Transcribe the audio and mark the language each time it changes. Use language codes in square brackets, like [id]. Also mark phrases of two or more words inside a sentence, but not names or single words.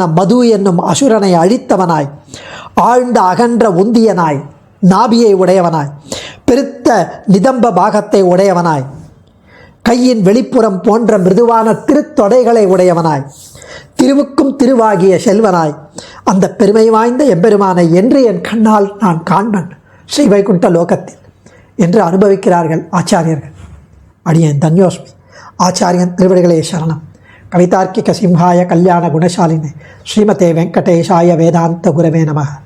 [ta] மது என்னும் அசுரனை அழித்தவனாய், ஆழ்ந்த அகன்ற உந்தியனாய், நாபியை உடையவனாய், பெருத்த நிதம்ப பாகத்தை உடையவனாய், கையின் வெளிப்புறம் போன்ற மிருதுவான திருத்தொடைகளை உடையவனாய், திருவுக்கும் திருவாகிய செல்வனாய், அந்த பெருமை வாய்ந்த எம்பெருமானை என்று என் கண்ணால் நான் காண்பன் ஸ்ரீ வைகுண்ட லோகத்தில் என்று அனுபவிக்கிறார்கள் ஆச்சாரியர்கள். அடியேன் தன்யோஸ்மி. ஆச்சாரியன் திருவடிகளே சரணம். [sa] कवितार्किक सिंहाय कल्याण गुणशालिने श्रीमते वेङ्कटेशाय वेदान्त गुरवे नमः.